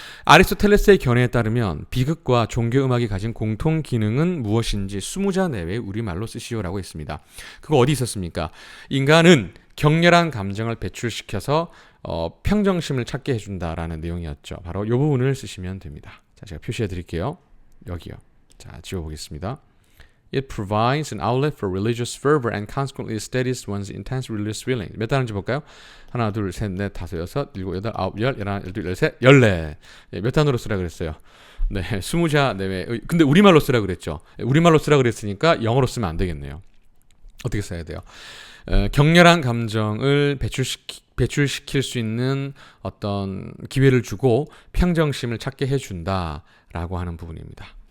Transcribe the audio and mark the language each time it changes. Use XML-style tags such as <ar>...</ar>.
<ko>아리스토텔레스의 견해에 따르면 비극과 종교음악이 가진 공통 기능은 무엇인지 20자 내외 우리말로 쓰시오라고 했습니다. 그거 어디 있었습니까? 인간은 격렬한 감정을 배출시켜서 평정심을 찾게 해준다라는 내용이었죠. 바로 이 부분을 쓰시면 됩니다. 자, 제가 표시해 드릴게요. 여기요. 자, 지워보겠습니다.</ko> <en>It provides an outlet for religious fervor and consequently steadies one's intense religious feeling.</en> <ko>몇 단인지 볼까요? 하나, 둘, 셋, 넷, 다섯, 여섯, 일곱, 여덟, 아홉, 열, 열하나, 열둘, 열셋, 열네. 예, 몇 단으로 쓰라 그랬어요? 네, 20자 내외. 근데 우리말로 쓰라 그랬죠. 우리말로 쓰라 그랬으니까 영어로 쓰면 안 되겠네요. 어떻게 써야 돼요? 격렬한 감정을 배출시킬 수 있는 어떤 기회를 주고 평정심을 찾게 해준다라고 하는 부분입니다.</ko>